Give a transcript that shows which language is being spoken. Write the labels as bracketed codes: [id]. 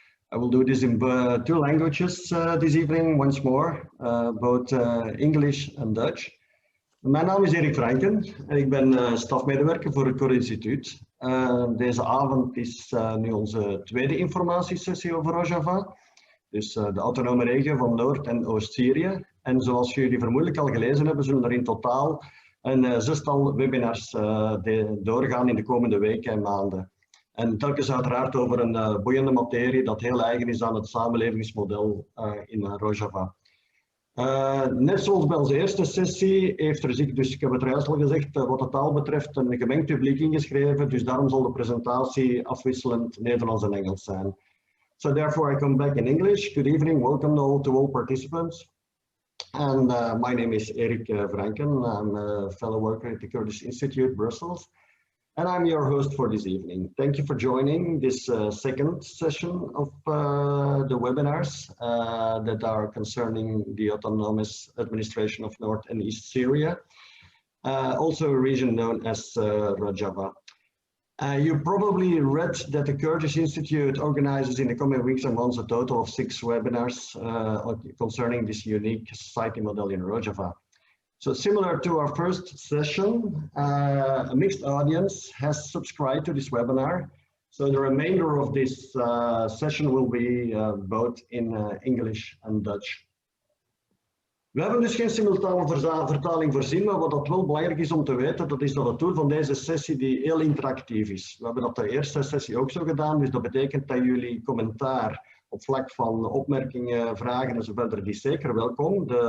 [en] I will do this in two languages this evening once more, both English and Dutch. [nl] Mijn naam is Erik Franken en ik ben stafmedewerker voor het Koerdisch Instituut. Deze avond is nu onze tweede informatiesessie over Rojava, dus de autonome regio van Noord- en Oost-Syrië. En zoals jullie vermoedelijk al gelezen hebben, zullen er in totaal een zestal webinars doorgaan in de komende weken en maanden. En telkens uiteraard over een boeiende materie dat heel eigen is aan het samenlevingsmodel in Rojava. Net zoals bij onze eerste sessie heeft er zich, dus ik heb het juist al gezegd, wat de taal betreft een gemengd publiek ingeschreven, dus daarom zal de presentatie afwisselend Nederlands en Engels zijn. [en] So therefore I come back in English. Good evening, welcome to all participants. And my name is Erik Franken. I'm a fellow worker at the Koerdisch Instituut, Brussels. And I'm your host for this evening. Thank you for joining this second session of the webinars that are concerning the autonomous administration of North and East Syria, also a region known as Rojava. You probably read that the Koerdisch Instituut organizes in the coming weeks and months a total of 6 webinars concerning this unique society model in Rojava. So similar to our first session, a mixed audience has subscribed to this webinar. So the remainder of this session will be both in English and Dutch. [nl] We hebben dus geen simultane vertaling voorzien, maar wat dat wel belangrijk is om te weten, dat is dat het doel van deze sessie die heel interactief is. We hebben dat de eerste sessie ook zo gedaan, dus dat betekent dat jullie commentaar op vlak van opmerkingen, vragen enzovoort, die is zeker welkom.